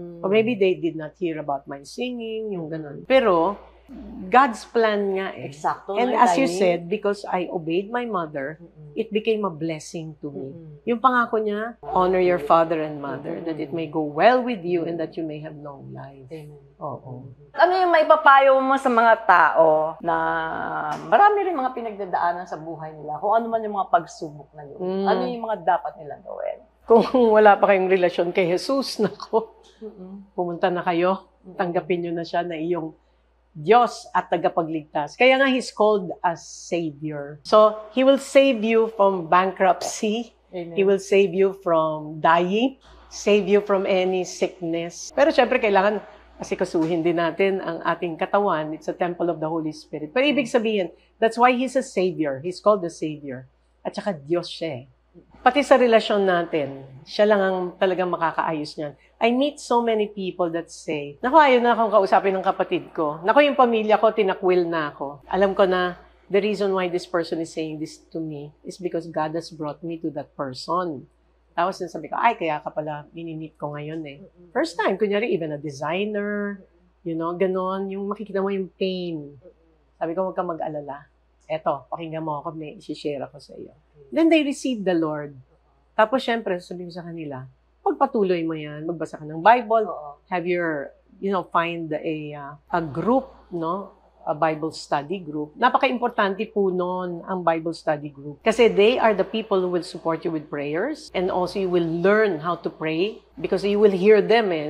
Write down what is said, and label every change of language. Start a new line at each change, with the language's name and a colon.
English: Or maybe they did not hear about my singing,
Filipino: yung ganun. Pero God's plan nga eh. Eksakto.
English: And no, as you timing. said, because I obeyed my mother, it became a blessing to me.
Filipino: Yung pangako niya,
English: honor your father and mother, that it may go well with you and that you may have long life. Amen.
Filipino: Oo. Ano yung maipapayo mo sa mga tao na marami rin mga pinagdadaanan sa buhay nila, kung ano man yung mga pagsubok na yun? Ano yung mga dapat nilang gawin? Kung wala pa kayong relasyon kay Jesus, nako, pumunta na kayo, tanggapin nyo na siya na iyong Diyos at tagapagligtas. Kaya nga
English: He's called as Savior. So, He will save you from bankruptcy. Amen. He will save you from dying, save you from any sickness.
Filipino: Pero syempre, kailangan asikasuhin din natin ang ating katawan.
English: It's a temple of the Holy Spirit.
Filipino: Pero ibig sabihin,
English: that's why He's a Savior. He's called the Savior.
Filipino: At saka Diyos siya eh. Pati sa relasyon natin, siya lang ang talagang makakaayos niyan.
English: I meet so many people that say,
Filipino: naku, ayaw na akong kausapin ng kapatid ko. Naku, yung pamilya ko, tinakwil na ako.
English: Alam ko na the reason why this person is saying this to me is because God has brought me to that person.
Filipino: Tapos sabi ko, ay, kaya ka pala mini-meet ko ngayon eh. First time, kunyari,
English: even a designer, you know,
Filipino: ganon, yung makikita mo yung pain. Sabi ko, huwag ka mag-alala. Eto, pakinggan mo ako, may isi-share ako sa iyo.
English: Then they receive the Lord.
Filipino: Tapos, syempre, sabihin ko sa kanila, magpatuloy mo yan, magbasa ka ng Bible,
English: have your, find a group,
Filipino: no?
English: A Bible study group.
Filipino: Napaka-importante po nun ang
English: Bible study group. Kasi they are the people who will support you with prayers and also you will learn how to pray because you will hear them eh.